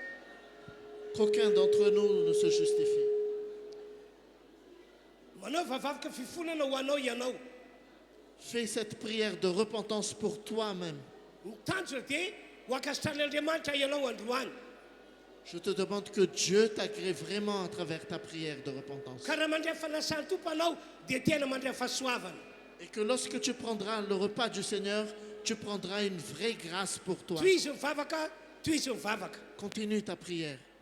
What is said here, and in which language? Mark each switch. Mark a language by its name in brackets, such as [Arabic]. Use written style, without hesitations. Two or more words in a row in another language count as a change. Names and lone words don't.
[French] Qu'aucun d'entre nous ne se justifie. [Malagasy] Manao vavavaka fifonana ho anao ianao. [French] Fais cette prière de repentance pour toi-même. [Malagasy] Ny tanjona dia ho akasitrahan'Andriamanitra ianao androany. [French] Je te demande que Dieu t'agrée vraiment à travers ta prière de repentance. [Malagasy] Ka raha mandray fanasany tompo anao dia tena mandray fahasoavana. [French] Et que lorsque tu prendras le repas du Seigneur, tu prendras une vraie grâce pour toi. [Malagasy] Toy izy mivavaka, toy izy mivavaka. [French] Continue ta prière.